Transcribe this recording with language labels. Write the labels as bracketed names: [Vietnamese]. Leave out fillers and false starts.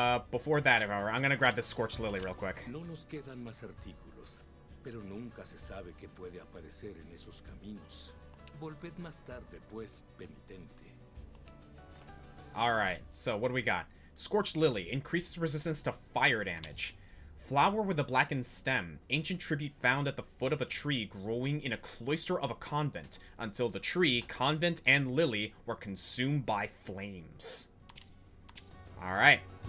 [English] Before that, however, I'm gonna grab this Scorched Lily real quick. [Spanish] No nos quedan más artículos, pero nunca se sabe qué puede aparecer en esos caminos. Volved más tarde, pues, penitente. [English] Alright, so what do we got? Scorched Lily increases resistance to fire damage. Flower with a blackened stem. Ancient tribute found at the foot of a tree growing in a cloister of a convent until the tree, convent, and lily were consumed by flames. Alright.